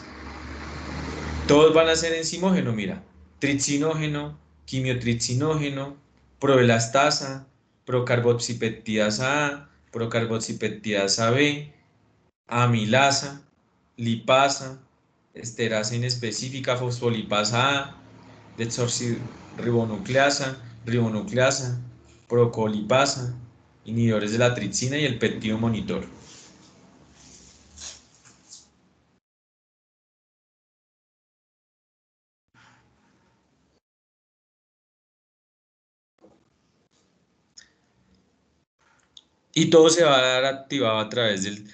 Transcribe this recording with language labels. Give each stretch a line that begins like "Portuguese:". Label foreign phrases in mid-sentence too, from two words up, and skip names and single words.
Spanish: Todos van a ser enzimógeno, mira. Tricinógeno, quimiotricinógeno, proelastasa, procarboxipeptidasa A, procarboxipeptidasa B, amilasa, lipasa, esterasa inespecífica, fosfolipasa A, desoxirribonucleasa, ribonucleasa, procolipasa, inhibidores de la tripsina y el péptido monitor. Y todo se va a dar activado a través del...